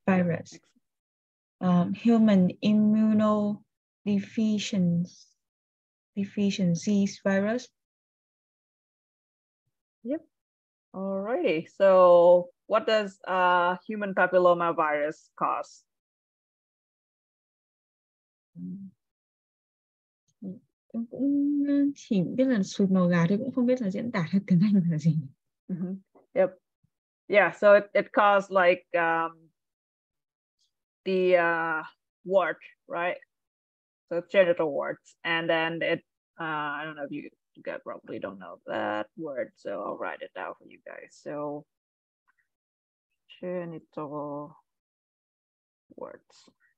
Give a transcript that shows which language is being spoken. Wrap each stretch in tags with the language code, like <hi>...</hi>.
<en>Virus. Human immunodeficiency virus. Yep. Alrighty. So what does human papilloma virus cause?</en> <vi>Em cũng chỉ biết là sụt màu gà thôi, cũng không biết là diễn tả theo tiếng Anh là gì.</vi> <en>Yep. Yeah, so it caused like the wart, right? So genital warts, and then it I don't know if you guys probably don't know that word, so I'll write it down for you guys. So genital warts.</en>